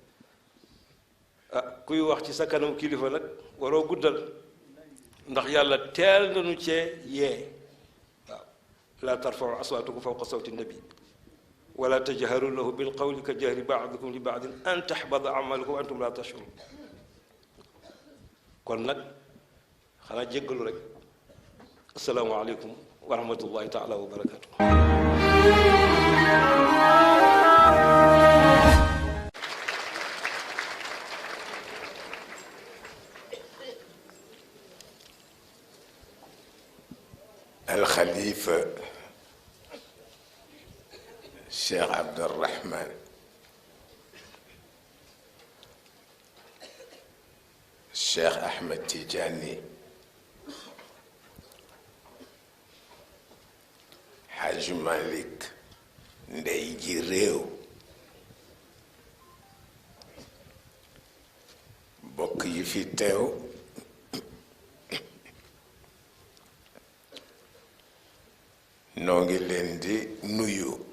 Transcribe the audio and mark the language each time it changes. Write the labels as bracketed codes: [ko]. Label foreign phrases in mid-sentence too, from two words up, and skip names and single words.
[wo] kuy wax ci sa kanam kilifa nag waroo guddal ndax yàlla teel nañu cee yee waaw [ar] لا ترفعوا أصواتكم فوق صوت النبي ولا تجهروا له بالقول كجهر بعضكم لبعض أن تحبط أعمالكم وأنتم لا تشعرون [wo] kon nag xanaa jéggalu rek [ar] السلام عليكم ورحمة الله تعالى وبركاته الخليفة الشيخ عبد الرحمن الشيخ أحمد تيجاني حاج مالك [wo] ndey ji réew bokk yi fi teew noo ngi leen di nuyu